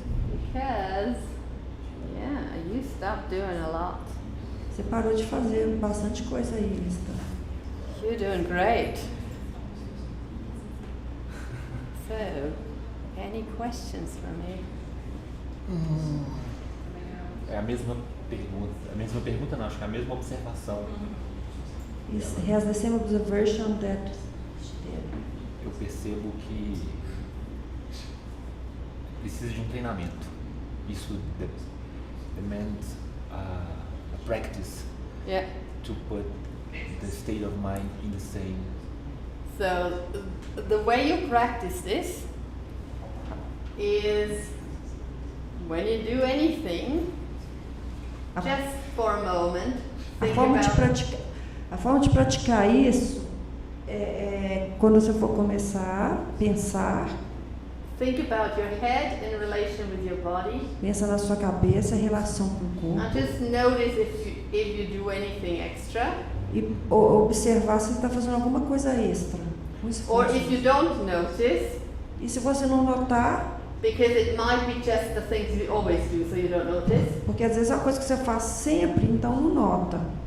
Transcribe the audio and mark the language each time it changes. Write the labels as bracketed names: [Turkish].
[English] Because, yeah, you stopped doing a lot. [Portuguese] Você parou de fazer bastante coisa aí, Lista. [English] You're doing great. So, any questions for me? [Portuguese] É a mesma pergunta não, acho que é a mesma observação. [English] He has the same observation that she did. [Portuguese] Eu percebo que precisa de um treinamento. Isso [English] demands a practice Yeah. to put the state of mind in the same. So, the way you practice this is when you do anything, just for a moment, [Portuguese] A [English] think [Portuguese] forma de praticar isso é quando você for começar a pensar, [English] think about your head in relation with your body, [Portuguese] pensa na sua cabeça, em relação com o corpo. [English] and just notice if you do anything extra, [Portuguese] e observar se está fazendo alguma coisa extra. Um [English] or [Portuguese] esforço. [English] if you don't notice, [Portuguese] E se você não notar, [English] because it might be just the things you always do, so you don't notice. [Portuguese] porque às vezes é uma coisa que você faz sempre, então não nota.